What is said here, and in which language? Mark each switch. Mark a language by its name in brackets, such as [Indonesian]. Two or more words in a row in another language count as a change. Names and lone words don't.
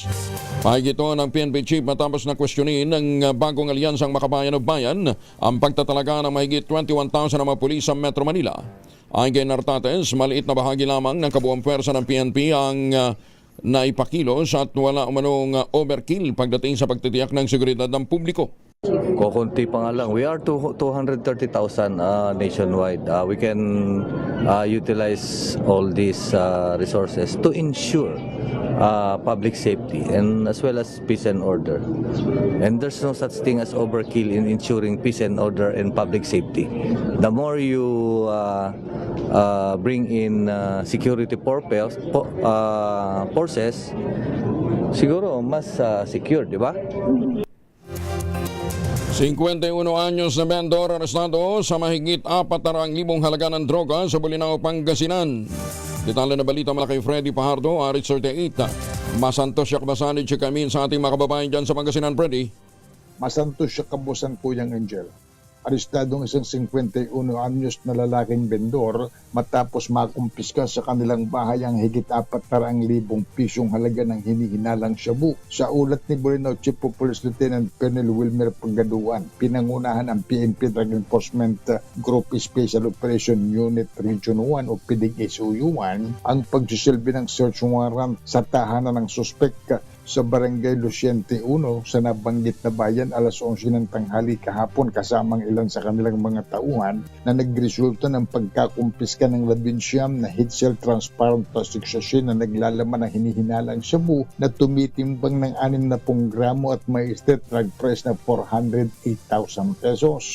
[Filipino] Pahigito ng PNP Chief matapos na questionin ng bagong alyansang Makabayan o Bayan ang pagtatalaga ng mahigit 21,000 na mga pulis sa Metro Manila. Ayon kay Notates, maliit na bahagi lamang ng kabuang pwersa ng PNP ang naipakilos at wala umanong overkill pagdating sa pagtitiyak ng seguridad ng publiko. Kukunti pa nga lang. [English] We are 230,000 nationwide. We can utilize all these resources to ensure public safety and as well as peace and order. And there's no such thing as overkill in ensuring peace and order and public safety. The more you bring in security forces, [Filipino] siguro mas secure, di ba? 51 anyos na vendor arestado sa mahigit 400,000 halaga ng droga sa Bolinao, Pangasinan. Detalye na balita mula kay Freddy Pajardo, Arit 38. [Pangasinan] Masantos siya kabasanid [Filipino] siya kami sa ating mga kababayan dyan sa Pangasinan, Freddy. [Pangasinan] Masantos siya kabusan [Filipino] po yung Angel. Arestadong isang 51 anyos na lalaking vendor matapos makumpiska sa kanilang bahay ang higit 400,000 pisong halaga ng hinihinalang shabu. Sa ulat ni Bolinao Chief of Police Lieutenant Colonel Wilmer Pagaduan, pinangunahan ang PNP Drug Enforcement Group Special Operation Unit Region 1 o PDSOU1 ang pagsisilbi ng search warrant sa tahanan ng suspek sa Barangay Luciente 1 sa nabanggit na bayan alas 11 ng tanghali kahapon kasamang ilan sa kanilang mga tauhan na nagresulta ng pagkakumpiska ng 19 na [English] heat cell transparent plastic sachet [Filipino] na naglalaman ng hinihinalang shabu na tumitimbang ng 60 gramo at may [English] state drug price [Filipino] na 408,000 pesos.